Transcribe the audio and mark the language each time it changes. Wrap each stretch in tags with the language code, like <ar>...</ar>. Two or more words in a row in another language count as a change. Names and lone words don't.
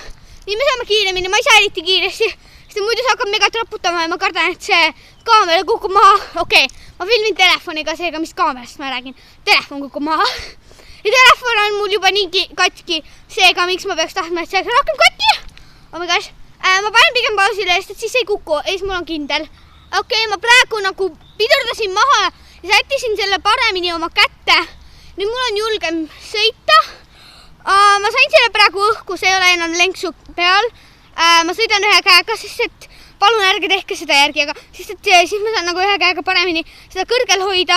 <et>Nii me saame kiiremini, ma ei saa eriti kiiresti. Sest muidu see hakkab mega raputama ja ma kardan, et see kaamera kukub maha. Okei, ma filmin telefoniga seega, mis kaamerast ma räägin. Telefon kukub maha. Ja telefon on mul juba nii katki. Seega, miks ma peaks tahtma, et see on rohkem katki?</et> <en>Oh my gosh.</en> <et>Ma panen pigem pausile, sest siis ei kuku. Ees mul on kindel. Okei, ma praegu nagu pidurdasin maha ja sättisin selle paremini oma kätte. Nüüd mul on julgem sõita. Ma sain selle praegu õhku, see ei ole enam lenksu peal. Ma sõidan ühe käega, sest et palun ärge tehke seda järgi, aga siis ma saan nagu ühe käega paremini seda kõrgel hoida.</et>